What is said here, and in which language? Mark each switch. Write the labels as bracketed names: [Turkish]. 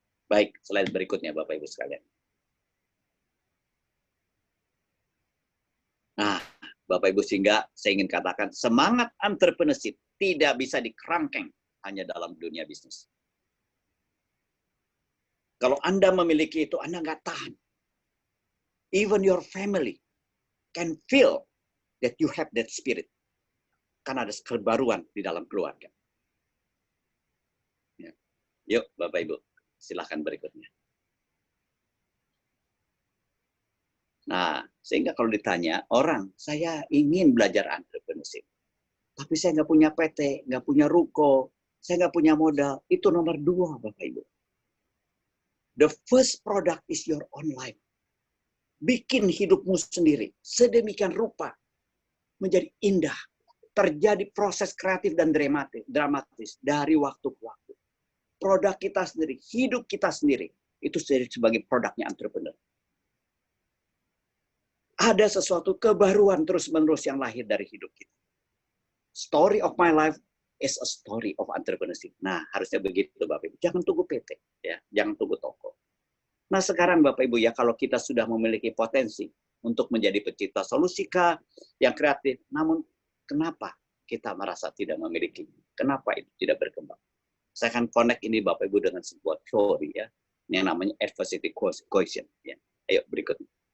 [Indonesian] Baik, slide berikutnya Bapak Ibu sekalian. Nah, Bapak Ibu, sehingga saya ingin katakan semangat entrepreneurship tidak bisa dikerangkeng hanya dalam dunia bisnis. Kalau Anda memiliki itu, Anda nggak tahan. [English] Even your family can feel that you have that spirit. [Indonesian] Karena ada kebaruan di dalam keluarga. Ya. Yuk Bapak Ibu, silahkan berikutnya. Nah, sehingga kalau ditanya orang, saya ingin belajar entrepreneurship. Tapi saya nggak punya PT, nggak punya ruko, saya nggak punya modal. Itu nomor 2, Bapak Ibu. [English] The first product is your own life. [Indonesian] Bikin hidupmu sendiri, sedemikian rupa, menjadi indah. Terjadi proses kreatif dan dramatis dari waktu ke waktu. Produk kita sendiri, hidup kita sendiri, itu sebagai produknya entrepreneur. Ada sesuatu kebaruan terus-menerus yang lahir dari hidup kita. [English] Story of my life is a story of entrepreneurship. [Indonesian] Nah, harusnya begitu Bapak Ibu. Jangan tunggu PT, ya, jangan tunggu toko. Nah, sekarang Bapak Ibu ya, kalau kita sudah memiliki potensi untuk menjadi pencipta solusi yang kreatif, namun kenapa kita merasa tidak memiliki? Kenapa itu tidak berkembang? Saya akan connect ini Bapak Ibu dengan sebuah teori ya, yang namanya adversity quotient. Ya. Ayo berikutnya.